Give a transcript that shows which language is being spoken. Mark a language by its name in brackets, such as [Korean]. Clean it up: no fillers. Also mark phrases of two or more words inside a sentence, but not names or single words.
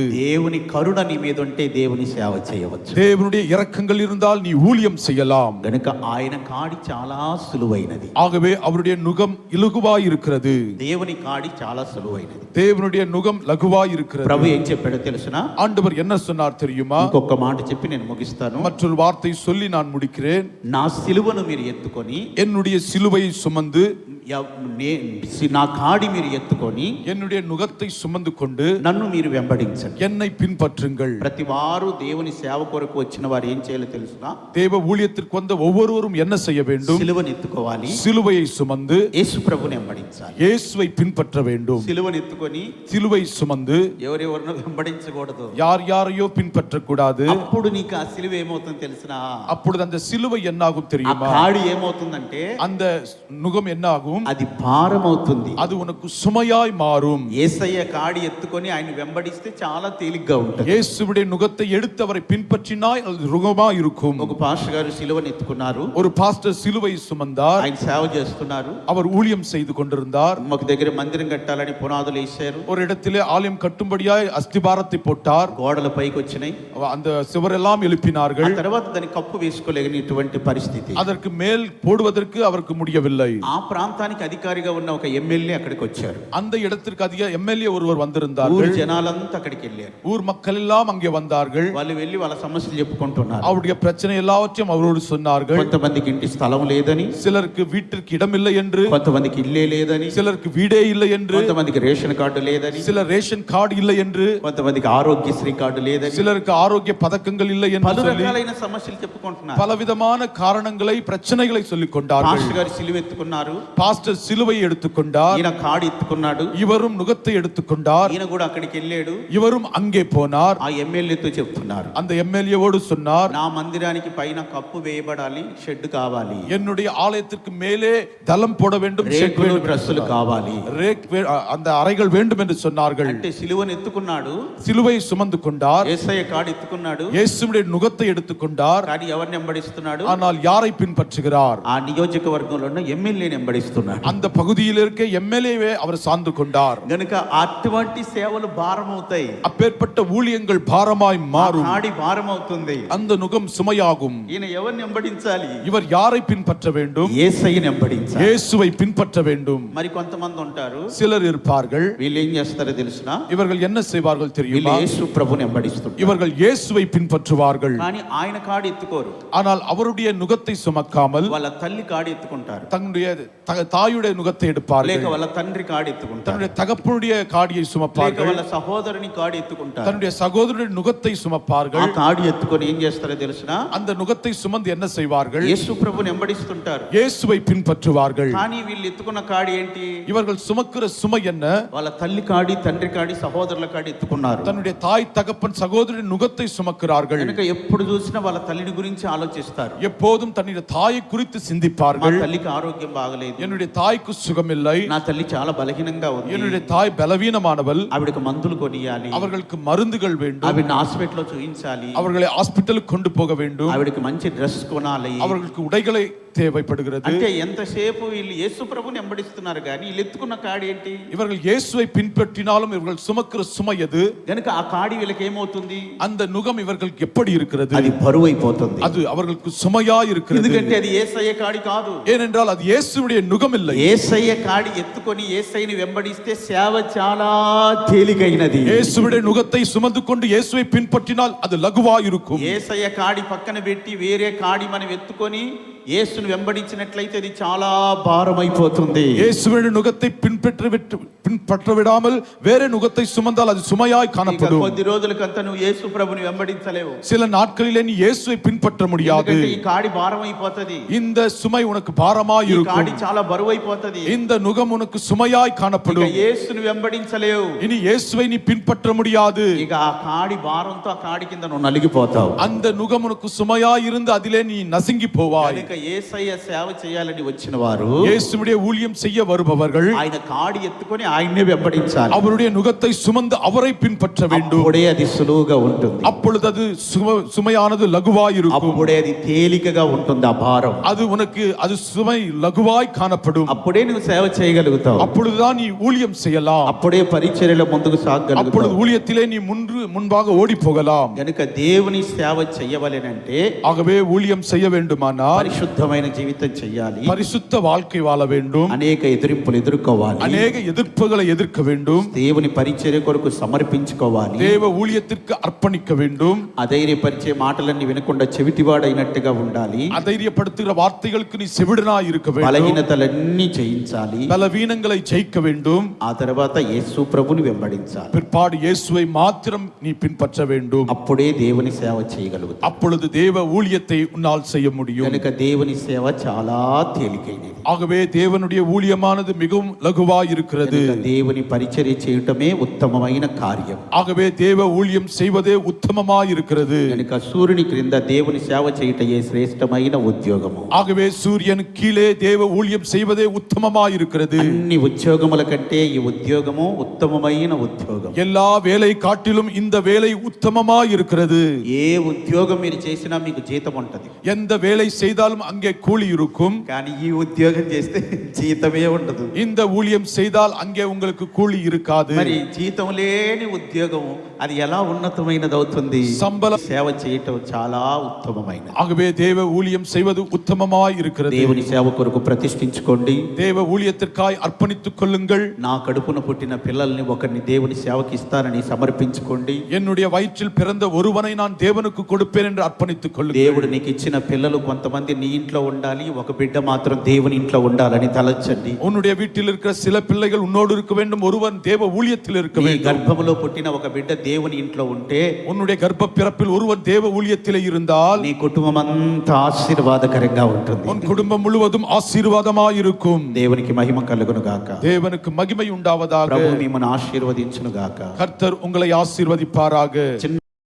[Telugu] దేవుని కరుణ నీ మీద ఉంటే దేవుని సేవ చేయవచ్చు. [Tamil] தேவனுடைய இரக்கங்கள் இருந்தால் நீ ஊழியம் செய்யலாம். [Telugu] గనుక ఆయన కాడి చాలా సులువైనది. [Tamil] ஆகவே அவருடைய நுகம் இலகுவாய் இருக்கிறது. [Telugu] దేవుని కాడి చాలా సులువైనది. [Tamil] தேவனுடைய நுகம் லகுவாய் இருக்கிறது. [Telugu] ప్రభు ఏం చెప్పాడో తెలుసునా? [Tamil] ஆண்டவர் என்ன சொன்னார் தெரியுமா? [Telugu] ఇంకొక మాట చెప్పి నేను ముగిస్తాను. [Tamil] மற்றொரு வார்த்தை சொல்லி நான் முடிக்கிறேன். [Telugu] నా సిలువను మీరు ఎత్తుకొని, [Tamil] என்னுடைய சிலுவையை சுமந்து, [Telugu] నా కాడి మీరు ఎత్తుకొని, [Tamil] என்னுடைய நுகத்தை சுமந்து கொண்டு [Telugu] నన్ను మీరు వెంబడించండి. [Tamil] என்னை பின்பற்றுங்கள். [Telugu] ప్రతి వారు దేవుని సేవ కొరకు వచ్చిన వారు ఏం చేయాలో తెలుసునా? [Tamil] தேவ ஊழியத்திற்கு வந்த ஒவ்வொருவரும் என்ன செய்ய வேண்டும்? [Telugu] సిలువను ఎత్తుకోవాలి. [Tamil] சிலுவையை சுமந்து [Telugu] యేసు ప్రభుని వెంబడించాలి. [Tamil] இயேசுவை பின்பற்ற வேண்டும். [Telugu] సిలువను ఎత్తుకొని [Tamil] சிலுவை சுமந்து [Telugu] ఎవరెవరినో వెంబడించకూడదు. [Tamil] யார் யாரையோ பின்பற்றக்கூடாது. [Telugu] అప్పుడు నీకు ఆ సిలువ ఏమవుతుందో తెలుసునా? [Tamil] அப்பொழுது அந்த சிலுவை என்னாகும் [Telugu] ఆ [Tamil] தெரியுமா? [Telugu] కాడి ఏమవుతుందంటే [Tamil] அந்த நுகம் என்னாகும்? [Telugu] అది భారం అవుతుంది. [Tamil] அது உனக்கு சுமையாய் மாறும். [Telugu] యేసయ్య కాడి ఎత్తుకొని ఆయన వెంబడిస్తే చాలా తేలిగ్గా ఉంటుంది. [Tamil] இயேசுவுடைய நுகத்தை எடுத்து அவரை பின்பற்றினாய் அது ருகமாய் இருக்கும். [Telugu] ఒక పాస్టర్ గారు సిలువను ఎత్తుకున్నారు. [Tamil] ஒரு பாஸ்டர் சிலுவை சுமந்தார். [Telugu] ఆయన సేవ చేస్తున్నారు. [Tamil] அவர் ஊழியம் செய்து கொண்டிருந்தார். [Telugu] మాకు దగ్గర మందిరం కట్టాలని పునాదులు వేశారు. [Tamil] ஒரு இடத்திலே ஆலயம் கட்டும்படியாய் அஸ்திபாரத்தை போட்டார். [Telugu] గోడల పైకి వచ్చినాయి. [Tamil] அந்த சுவரெல்லாம் [Telugu] ఆ [Tamil] எழுப்பினார்கள். [Telugu] తర్వాత దాన్ని కప్పు వేసుకోలేనిటువంటి పరిస్థితి. [Tamil] அதற்கு மேல் போடுவதற்கு அவருக்கு முடியவில்லை. [Telugu] ఆ ప్రాంతానికి అధికారిగా ఉన్న ఒక ఎమ్మెల్యే అక్కడికి వచ్చారు. [Tamil] அந்த இடத்திற்கு அதிக எம்எல்ஏ ஒருவர் [Telugu] ఊరు [Tamil] வந்திருந்தார்கள். [Telugu] జనాలంతా అక్కడికి వెళ్ళారు. [Tamil] ஊர் மக்கள் எல்லாம் அங்கே வந்தார்கள். [Telugu] వాళ్ళు వెళ్ళి వాళ్ళ సమస్యలు చెప్పుకుంటున్నారు. [Tamil] அவருடைய பிரச்சனை எல்லாவற்றையும் அவரோடு சொன்னார்கள். [Telugu] కొంతమందికి ఇంటి స్థలం లేదని, [Tamil] சிலருக்கு வீட்டிற்கு இடமில்லை என்று, [Telugu] కొంతమందికి ఇల్లే లేదని, [Tamil] சிலருக்கு வீடே இல்லை என்று, [Telugu] కొంతమందికి [English] ration card [Telugu] లేదని, [Tamil] சிலர் [English] ration card [Tamil] இல்லை என்று, [Telugu] కొంతమందికి ఆరోగ్యశ్రీ కార్డు లేదని, [Tamil] சிலருக்கு ஆரோக்கிய பதக்கங்கள் இல்லை என்று [Telugu] పలు [Tamil] சொல்லி [Telugu] రకాలైన సమస్యలు చెప్పుకుంటున్నారు. [Tamil] பலவிதமான காரணங்களை பிரச்சனைகளை சொல்லிக் கொண்டார்கள். [Telugu] పాస్టర్ గారు సిలువ ఎత్తుకున్నారు. [Tamil] பாஸ்டர் சிலுவையை எடுத்துக்கொண்டார். [Telugu] ఈయన కాడి ఎత్తుకున్నాడు. [Tamil] இவரும் நுகத்தை எடுத்துக்கொண்டார். [Telugu] ఈయన కూడా అక్కడికి వెళ్ళాడు. [Tamil] இவரும் அங்கே போனார். [Telugu] ఆ ఎమ్మెల్యేతో చెప్తున్నారు, [Tamil] அந்த எம்எல்ஏவோடு சொன்னார், [Telugu] నా మందిరానికి పైన కప్పు వేయబడాలి, షెడ్ కావాలి, [Tamil] என்னுடைய ஆலயத்திற்கு மேலே தளம் போட வேண்டும், ஷெட் [Telugu] రేకులు [Tamil] வேண்டும், [Telugu] డ్రెస్సులు కావాలి. [Tamil] அந்த அறைகள் வேண்டும் என்று சொன்னார்கள். [Telugu] అంటే సిలువను ఎత్తుకున్నాడు, [Tamil] சிலுவையை சுமந்து கொண்டார். [Telugu] యేసయ్య కాడి ఎత్తుకున్నాడు. [Tamil] இயேசுவுடைய நுகத்தை எடுத்துக்கொண்டார். [Telugu] కానీ ఎవరిని వెంబడిస్తున్నాడు? [Tamil] ஆனால் யாரை பின்பற்றுகிறார்? [Telugu] ఆ నియోజకవర్గంలో ఉన్న ఎమ్మెల్యేని వెంబడిస్తున్నాడు. [Tamil] அந்த பகுதியில் இருக்க எம்எல்ஏவே அவர் சார்ந்து கொண்டார். [Telugu] గనుక అటువంటి సేవలు భారం అవుతాయి. [Tamil] அப்பேற்பட்ட ஊழியங்கள் பாரமாய் மாறும். [Telugu] కాడి భారం అవుతుంది. [Tamil] அந்த நுகம் சுமையாகும். [Telugu] ఈయన ఎవరిని వెంబడించాలి? [Tamil] இவர் யாரை பின்பற்ற வேண்டும்? [Telugu] యేసయ్యని వెంబడించాలి. [Tamil] இயேசுவை பின்பற்ற வேண்டும். [Telugu] మరి కొంతమంది ఉంటారు, [Tamil] சிலர் இருப்பார்கள். [Telugu] వీళ్ళు ఏం చేస్తారో తెలుసునా? [Tamil] இவர்கள் என்ன செய்வார்கள் [Telugu] వీళ్ళు [Tamil] தெரியுமா? [Telugu] యేసు ప్రభుని వెంబడిస్తుంటారు. [Tamil] இவர்கள் இயேசுவை பின்பற்றுவார்கள். [Telugu] కానీ ఆయన కాడి ఎత్తుకోరు. [Tamil] ஆனால் அவருடைய நுகத்தை சுமக்காமல் [Telugu] వాళ్ళ తల్లి కాడి ఎత్తుకుంటారు, [Tamil] தன்னுடைய தாயுடைய நுகத்தை [Telugu] లేక [Tamil] எடுப்பார்கள். [Telugu] వాళ్ళ తండ్రి కాడి ఎత్తుకుంటారు, [Tamil] தன்னுடைய தகப்பனுடைய காடியை [Telugu] లేక [Tamil] சுமப்பார்கள். [Telugu] వాళ్ళ సహోదరుని కాడి ఎత్తుకుంటారు. [Tamil] தன்னுடைய சகோதரனுடைய நுகத்தை [Telugu] ఆ [Tamil] சுமப்பார்கள். [Telugu] కాడి ఎత్తుకొని ఏం చేస్తారో తెలుసునా? [Tamil] அந்த நுகத்தை சுமந்து என்ன செய்வார்கள்? [Telugu] యేసు ప్రభుని వెంబడిస్తుంటారు. [Tamil] இயேசுவை பின்பற்றுவார்கள். [Telugu] కానీ వీళ్ళు ఎత్తుకున్న కాడి ఏంటి? [Tamil] இவர்கள் சுமக்கிற சுமை என்ன? [Telugu] వాళ్ళ తల్లి కాడి, తండ్రి కాడి, సహోదరుల కాడి ఎత్తుకున్నారు. [Tamil] தன்னுடைய தாய் தகப்பன் சகோதரின் நுகத்தை சுமக்கிறார்கள். [Telugu] కనుక ఎప్పుడు చూసినా వాళ్ళ తల్లిని గురించి ఆలోచిస్తారు. [Tamil] எப்போதும் தன்னுடைய தாயை குறித்து [Telugu] మా [Tamil] சிந்திப்பார்கள். [Telugu] తల్లికి ఆరోగ్యం బాగలేదు, [Tamil] என்னுடைய தாய்க்கு சுகமில்லை, [Telugu] నా తల్లి చాలా బలహీనంగా ఉంది, [Tamil] என்னுடைய தாய் பலவீனமானவள், [Telugu] ఆవిడకి మందులు కొనియాలి, [Tamil] அவர்களுக்கு மருந்துகள் வேண்டும், [Telugu] ఆవిడని హాస్పిటల్లో చూపించాలి, [Tamil] அவர்களை ஹாஸ்பிட்டலுக்கு கொண்டு போக வேண்டும், [Telugu] ఆవిడకి మంచి డ్రెస్ కొనాలి. [Tamil] அவர்களுக்கு உடைகளை தேவைப்படுகிறது. [Telugu] అంటే ఎంతసేపు వీళ్ళు యేసు ప్రభుని వెంబడిస్తున్నారు కానీ వీళ్ళు ఎత్తుకున్న కాడి ఏంటి? [Tamil] இவர்கள் இயேசுவை பின்பற்றினாலும் இவர்கள் சுமக்கிற சுமை எது? [Telugu] గనుక ఆ కాడి వీళ్ళకి ఏమవుతుంది? [Tamil] அந்த நுகம் இவர்களுக்கு எப்படி இருக்கிறது? [Telugu] అది బరువు అయిపోతుంది. [Tamil] அது அவர்களுக்கு சுமையா இருக்கிறது. [Telugu] ఎందుకంటే అది యేసయ్య కాడి కాదు. [Tamil] ஏனென்றால் அது இயேசுவுடைய நுகம் இல்லை. [Telugu] యేసయ్య కాడి ఎత్తుకొని యేసయ్యని వెంబడిస్తే సేవ చాలా తేలికైనది. [Tamil] இயேசுவுடைய நுகத்தை சுமந்து கொண்டு இயேசுவை பின்பற்றினால் அது லகுவா இருக்கும். [Telugu] యేసయ్య కాడి పక్కన పెట్టి వేరే కాడి మనం ఎత్తుకొని యేసును వెంబడించినట్లయితే అది చాలా భారమైపోతుంది. [Tamil] இயேசுவின் நுகத்தை பின்பற்ற விடாமல் வேற நுகத்தை சுமந்தால் அது சுமையாய் [Telugu] ఇక [Tamil] காணப்படும். [Telugu] కొద్ది రోజులకంతా నువ్వు యేసు ప్రభుని వెంబడించలేవు. [Tamil] சில நாட்களிலே நீ இயேசுவை பின்பற்ற முடியாது. [Telugu] ఎందుకంటే ఈ కాడి భారమైపోతది. [Tamil] இந்த சுமை உனக்கு பாரமாய் [Telugu] ఈ [Tamil] இருக்கும். [Telugu] కాడి చాలా బరువైపోతది. [Tamil] இந்த நுகம் உனக்கு சுமையாய் [Telugu] ఇక [Tamil] காணப்படும். [Telugu] యేసును వెంబడించలేవు. [Tamil] இனி இயேசுவை நீ பின்பற்ற முடியாது. [Telugu] ఇక ఆ కాడి భారంతో ఆ కాడి కింద నువ్వు నలిగిపోతావు. [Tamil] அந்த நுகம் உனக்கு சுமையாய் இருந்து அதிலே நீ நசுங்கி போவாய். [Telugu] కనుక యేసయ్య సేవ చేయాలని వచ్చిన వారు [Tamil] இயேசுவுடைய ஊழியம் செய்ய வருபவர்கள் [Telugu] ఆయన కాడి ఎత్తుకొని ఆయన్నే వెంబడించాలి. [Tamil] அவருடைய நுகத்தை சுமந்து அவரை பின்பற்ற வேண்டும். [Telugu] అప్పుడే అది సులువుగా ఉంటుంది. [Tamil] அப்பொழுது அது சுமையானது லகுவாய் இருக்கும். [Telugu] అప్పుడే అది తేలికగా ఉంటుంది. ఆ భారం [Tamil] அது உனக்கு அது சுமை லகுவாய் காணப்படும். [Telugu] అప్పుడే నువ్వు సేవ చేయగలుగుతావు. [Tamil] அப்பொழுதுதான் நீ ஊழியம் செய்யலாம். [Telugu] అప్పుడే పరిచర్యలో ముందుకు సాగగలుగుతావు. [Tamil] அப்பொழுது ஊழியத்திலே நீ முன்பாக ஓடி போகலாம். [Telugu] గనుక దేవుని సేవ చేయవలెనంటే [Tamil] ஆகவே ஊழியம் செய்ய வேண்டுமானால் [Telugu] పరిశుద్ధమైన జీవితం చేయాలి. [Tamil] பரிசுத்த வாழ்க்கை வாழ வேண்டும். [Telugu] అనేక ఎదిరింపులు ఎదుర్కోవాలి. [Tamil] அநேக எதிர்ப்புகளை எதிர்க்க வேண்டும். [Telugu] దేవుని పరిచర్య కొరకు సమర్పించుకోవాలి. [Tamil] தேவ ஊழியத்திற்கு அர்ப்பணிக்க வேண்டும். [Telugu] అధైర్యపరిచే మాటలన్నీ వినకుండా చెవిటివాడైనట్టుగా ఉండాలి. [Tamil] அதைரியப்படுத்துகிற வார்த்தைகளுக்கு நீ செவிடனாய் இருக்க வேண்டும். [Telugu] బలహీనతలన్నీ జయించాలి. [Tamil] பலவீனங்களை ஜெயிக்க வேண்டும். [Telugu] ఆ తర్వాత యేసు ప్రభుని వెంబడించాలి. [Tamil] பிற்பாடு இயேசுவை மாத்திரம் நீ பின்பற்ற வேண்டும். [Telugu] అప్పుడే దేవుని సేవ చేయగలుగుతావు. [Tamil] அப்பொழுது தேவ ஊழியத்தை உன்னால் செய்ய முடியும். [Telugu] కనుక దేవుని సేవ చాలా తేలికైనది. [Tamil] ஆகவே தேவனுடைய ஊழியமானது மிகவும் லகுவாய் இருக்கிறது. [Telugu] కనుక దేవుని పరిచర్య చేయటమే ఉత్తమమైన కార్యం. [Tamil] ஆகவே தேவ ஊழியம் செய்வதே உத்தமமாய் இருக்கிறது. [Telugu] కనుక సూర్యుని క్రింద దేవుని సేవ చేయటయే శ్రేష్టమైన ఉద్యోగము. [Tamil] ஆகவே சூரியன் கீழே தேவ ஊழியம் செய்வதே உத்தமமாய் இருக்கிறது. [Telugu] అన్ని ఉద్యోగముల కంటే ఈ ఉద్యోగము ఉత్తమమైన ఉద్యోగం. [Tamil] எல்லா வேலை காட்டிலும் இந்த வேலை உத்தமமாய் இருக்கிறது. [Telugu] ఏ ఉద్యోగం మీరు చేసినా మీకు జీతం ఉంటది. [Tamil] எந்த வேலை செய்தாலும் அங்கே கூலி இருக்கும். [Telugu] కానీ ఈ ఉద్యోగం చేస్తే జీతమే ఉండదు. [Tamil] இந்த ஊழியம் செய்தால் அங்கே உங்களுக்கு கூலி இருக்காது. [Telugu] మరి జీతం లేని ఉద్యోగం అది ఎలా ఉన్నతమైనది అవుతుంది? [Tamil] சம்பளம் [Telugu] సేవ చేయటం చాలా ఉత్తమమైనది. [Tamil] ஆகவே தேவ ஊழியம் செய்வது உத்தமமாய் இருக்கிறது. [Telugu] దేవుని సేవ కొరకు ప్రతిష్ఠించుకోండి. [Tamil] தேவ ஊழியத்திற்காய் அர்ப்பணித்துக் கொள்ளுங்கள். [Telugu] నా కడుపున పుట్టిన పిల్లల్ని ఒకరిని దేవుని సేవకి ఇస్తానని సమర్పించుకోండి. [Tamil] என்னுடைய வயிற்றில் பிறந்த ஒருவனை நான் தேவனுக்கு கொடுப்பேன் என்று அர்ப்பணித்துக் கொள்ளுங்கள். [Telugu] దేవుడు నీకు ఇచ్చిన పిల్లలు కొంతమంది నీ ఇంట్లో ఉండాలి, ఒక బిడ్డ మాత్రం దేవుని ఇంట్లో ఉండాలని తలచండి. [Tamil] உன்னுடைய வீட்டில் இருக்கிற சில பிள்ளைகள் உன்னோடு இருக்க வேண்டும், ஒருவன் தேவ ஊழியத்தில் இருக்க [Telugu] నీ [Tamil] வேண்டும். [Telugu] గర్భములో పుట్టిన ఒక బిడ్డ దేవుని ఇంట్లో ఉంటే [Tamil] உன்னுடைய கர்ப்ப பிறப்பில் ஒருவன் தேவ ஊழியத்திலே இருந்தால் [Telugu] నీ కుటుంబం అంతా ఆశీర్వాదకరంగా ఉంటుంది. [Tamil] உன் குடும்பம் முழுவதும் ஆசீர்வாதமாய் இருக்கும். [Telugu] దేవునికి మహిమ కలుగును గాక. [Tamil] தேவனுக்கு மகிமை உண்டாவதாக. [Telugu] ప్రభు మిమ్మల్ని ఆశీర్వదించును గాక. [Tamil] கர்த்தர் உங்களை ஆசீர்வதிப்பாராக.